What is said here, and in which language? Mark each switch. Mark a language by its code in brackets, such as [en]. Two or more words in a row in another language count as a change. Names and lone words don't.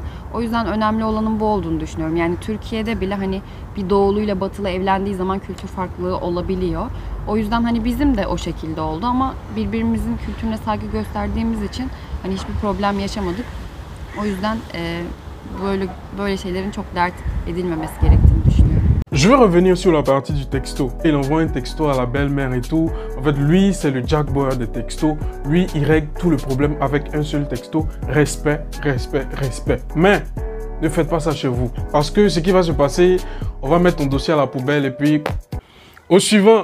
[tr] O yüzden önemli olanın bu olduğunu düşünüyorum. Yani Türkiye'de bile hani bir doğuluyla batılı evlendiği zaman kültür farklılığı olabiliyor. O yüzden hani bizim de o şekilde oldu ama birbirimizin kültürüne saygı gösterdiğimiz için hani hiçbir problem yaşamadık. O yüzden böyle şeylerin çok dert edilmemesi gerektiğini düşünüyorum. [fr] Je vais revenir sur la partie du texto. Il envoie un texto à la belle-mère et tout. En fait, lui, c'est le Jack Bauer des textos. Lui, il règle tout le problème avec un seul texto. Respect, respect, respect. Mais ne faites pas ça chez vous. Parce que ce qui va se passer, on va mettre ton dossier à la poubelle et puis au suivant.